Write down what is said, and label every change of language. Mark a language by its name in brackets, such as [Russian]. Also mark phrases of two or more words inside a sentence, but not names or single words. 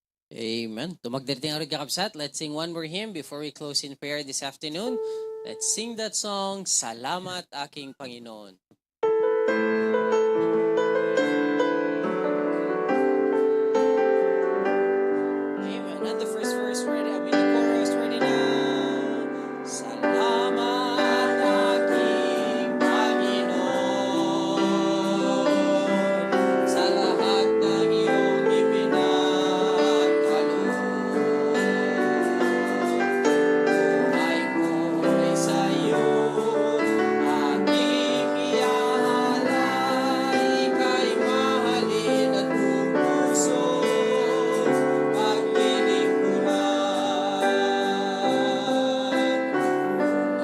[English] Amen. [Filipino] Tumagdating ang kakabsat. [English] Let's sing one more hymn before we close in prayer this afternoon. Let's sing that song, Salamat Aking Panginoon. Amen. And the first verse ready. I mean the chorus ready now. [Filipino] Salamat aking Panginoon sa lahat ng iyong ipinagkaloob. Buhay ko'y sa'yo, aking iaalay, ika'y mahalin at buong puso, paglilingkuran.